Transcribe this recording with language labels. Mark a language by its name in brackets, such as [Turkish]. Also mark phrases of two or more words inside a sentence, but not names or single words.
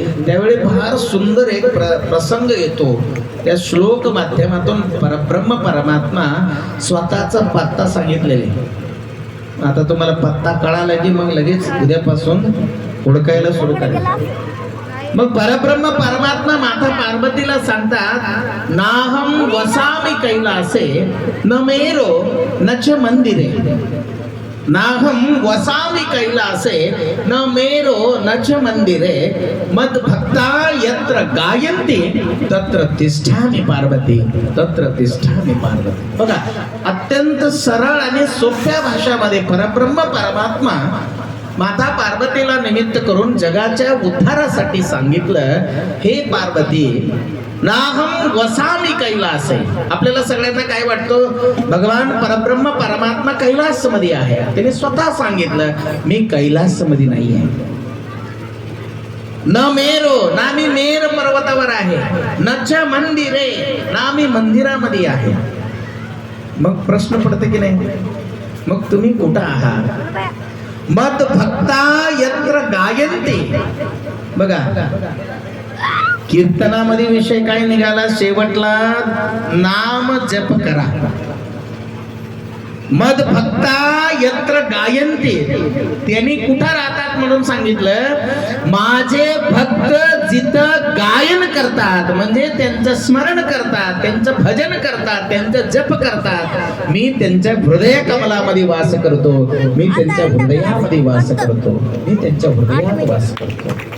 [Marathi] त्यावेळी फार सुंदर एक प्रसंग येतो. त्या श्लोक माध्यमातून परब्रह्म परमात्मा स्वतःचा पत्ता सांगितलेले. आता तुम्हाला पत्ता कळाला की मग लगेच उद्यापासून हुडकायला सुरू करा. मग परब्रह्म परमात्मा माता पार्वतीला सांगतात [Sanskrit] नाहम वसामि कैलासे न मेरो न च मंदिरे. नाहम वसामि कैलासे न मेरो न च मंदिरे मद भक्ता यत्र गायन्ति तत्र तिष्ठामि पार्वती, तत्र तिष्ठामि पार्वती. [Marathi] बघा, अत्यंत सरळ आणि सोप्या भाषामध्ये परब्रह्म परमात्मा माता पार्वतीला निमित्त करून जगाच्या उद्धारासाठी सांगितलं, [Sanskrit] हे पार्वती नाहम वसामि कैलासे. [Marathi] आपल्याला सगळ्यांना काय वाटतं, भगवान परब्रह्म परमात्मा कैलास मध्ये आहे. त्याने स्वतः सांगितलं मी कैलास मध्ये नाही आहे. [Sanskrit] न मेरो, [Marathi] ना मी मेर पर्वतावर आहे, [Sanskrit] न च मंदिरे, [Marathi] ना मी मंदिरामध्ये आहे. मग प्रश्न पडते की नाही, मग तुम्ही कुठं आहात? [Sanskrit] मद भक्ता यत्र गायन्ति. [Marathi] बघा, कीर्तनामध्ये विषय काय निघाला शेवटला, नाम जप करा. [Sanskrit] मद भक्ता यत्र गायन्ति, [Marathi] त्यांनी कुठं राहतात म्हणून सांगितलं. माझे भक्त जिथं गायन करतात, म्हणजे त्यांचं स्मरण करतात, त्यांचं भजन करतात, त्यांचं जप करतात, मी त्यांच्या हृदय कमलामध्ये वास करतो, मी त्यांच्या हृदयामध्ये वास करतो, मी त्यांच्या हृदयात वास करतो.